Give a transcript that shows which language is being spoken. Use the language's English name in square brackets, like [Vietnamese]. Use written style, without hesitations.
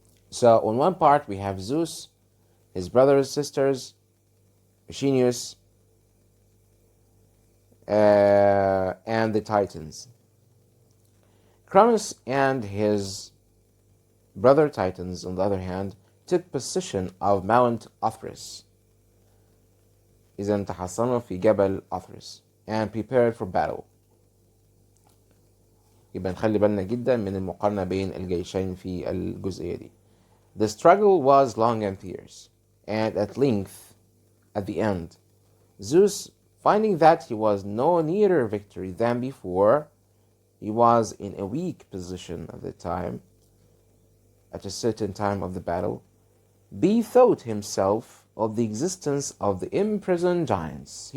[English] So on one part we have Zeus, his brothers, sisters, Oceanus, and the Titans. Cronus and his brother Titans, on the other hand, took possession of Mount Othryus, [Arabic] إذا تحصنوا في جبل [English] Othryus, and prepared for battle. [Arabic] يبقى نخلي بالنا جدا من المقارنة بين الجيشين في الجزئية دي. [English] The struggle was long and fierce, and at length, at the end, Zeus, finding that he was no nearer victory than before, he was in a weak position at the time, at a certain time of the battle, bethought himself of the existence of the imprisoned giants.